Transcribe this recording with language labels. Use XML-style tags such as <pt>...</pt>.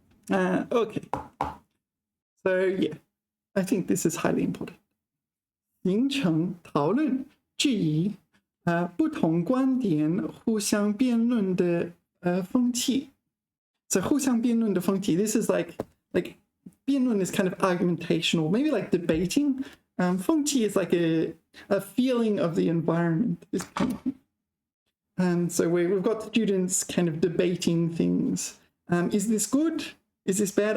<en>Okay. So yeah, I think this is highly important.</en> <zh>形成讨论、质疑、不同观点互相辩论的风气。</zh> <en>So 互相辩论的风气 this is like 辩论 is kind of argumentational, maybe like debating. 风气 is like a feeling of the environment. This kind of thing. So we've got students kind of debating things. Is this good? Is this bad?</en>